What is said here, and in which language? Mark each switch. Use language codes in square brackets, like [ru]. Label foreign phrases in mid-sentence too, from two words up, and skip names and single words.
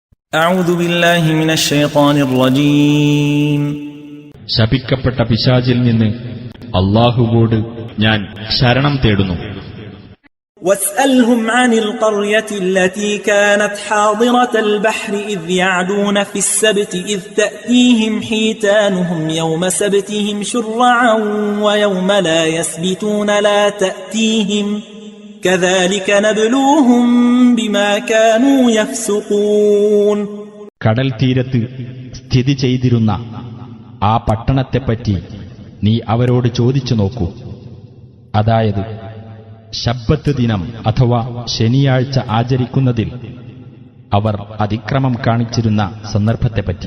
[ar] أعوذ بالله من الشيطان الرجيم [ml] ശപിക്കപ്പെട്ട പിശാചിൽ നിന്ന് അല്ലാഹുവോട് ഞാൻ ശരണം തേടുന്നു. [ar] واسألهم عن القرية التي كانت حاضرة البحر إذ يعدون في السبت إذ تأتيهم حيتانهم يوم سبتهم شرعا ويوم لا يسبتون لا تأتيهم كذلك نبلوهم بما كانوا يفسقون. [ml] കടൽ തീരത്ത് സ്ഥിതി ചെയ്തിരുന്ന ആ പട്ടണത്തെപ്പറ്റി നീ അവരോട് ചോദിച്ചു നോക്കൂ. അതായത് ശബ്ബത്ത് ദിനം അഥവാ ശനിയാഴ്ച ആചരിക്കുന്നതിൽ അവർ അതിക്രമം കാണിച്ചിരുന്ന സന്ദർഭത്തെപ്പറ്റി.